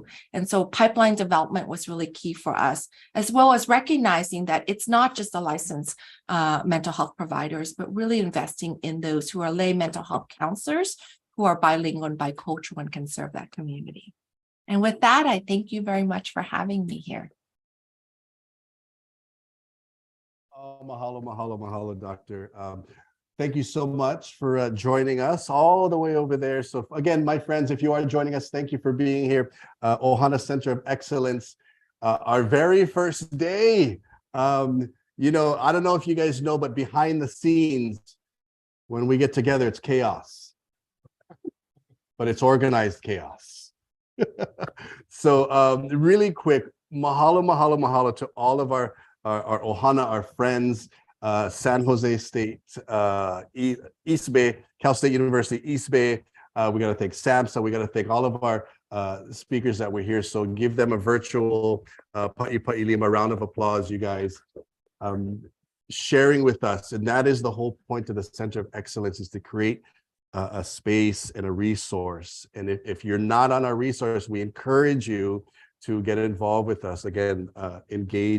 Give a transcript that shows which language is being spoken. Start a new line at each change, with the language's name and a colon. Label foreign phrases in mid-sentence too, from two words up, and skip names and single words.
English: And so pipeline development was really key for us, as well as recognizing that it's not just the licensed mental health providers, but really investing in those who are lay mental health counselors who are bilingual and bicultural and can serve that community. And with that, I thank you very much for having me here.
Hawaiian: Oh, mahalo, mahalo, mahalo,
English: Doctor. Thank you so much for joining us all the way over there. So again, my friends, if you are joining us, thank you for being here. Ohana Center of Excellence, our very first day. You know, I don't know if you guys know, but behind the scenes, when we get together, it's chaos, but it's organized chaos. So really quick,
Hawaiian: mahalo, mahalo, mahalo
English: to all of our Ohana, our friends, San Jose State, East Bay, Cal State University, East Bay. We got to thank SAMHSA. We got to thank all of our speakers that were here. So give them a virtual
Hawaiian: pa'i lima
English: round of applause, you guys. Sharing with us. And that is the whole point of the Center of Excellence, is to create a space and a resource. And if you're not on our resource, we encourage you to get involved with us. Again, engage.